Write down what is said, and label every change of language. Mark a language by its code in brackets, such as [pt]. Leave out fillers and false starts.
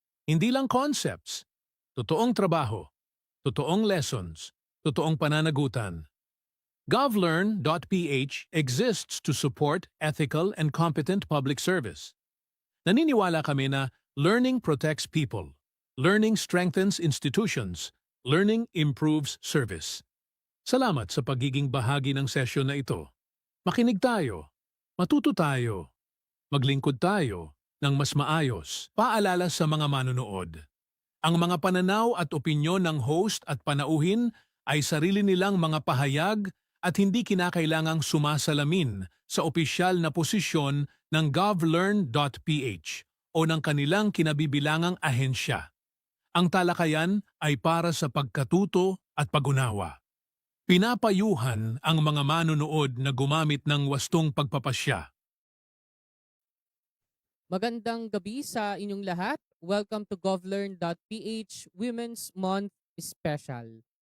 [tl] Hindi lang concepts. Totoong trabaho, totoong lessons, totoong pananagutan. [en] Govlearn.ph exists to support ethical and competent public service. [tl] Naniniwala kami na learning protects people, learning strengthens institutions, learning improves service. Salamat sa pagiging bahagi ng sesyon na ito. Makinig tayo, matuto tayo, maglingkod tayo ng mas maayos. Paalala sa mga manonood. Ang mga pananaw at opinyon ng host at panauhin ay sarili nilang mga pahayag at hindi kinakailangang sumasalamin sa opisyal na posisyon ng govlearn.ph o ng kanilang kinabibilangang ahensya. Ang talakayan ay para sa pagkatuto at pag-unawa. Pinapayuhan ang mga manonood na gumamit ng wastong pagpapasya. Magandang gabi sa inyong lahat. [en] Welcome to govlearn.ph Women's Month Special.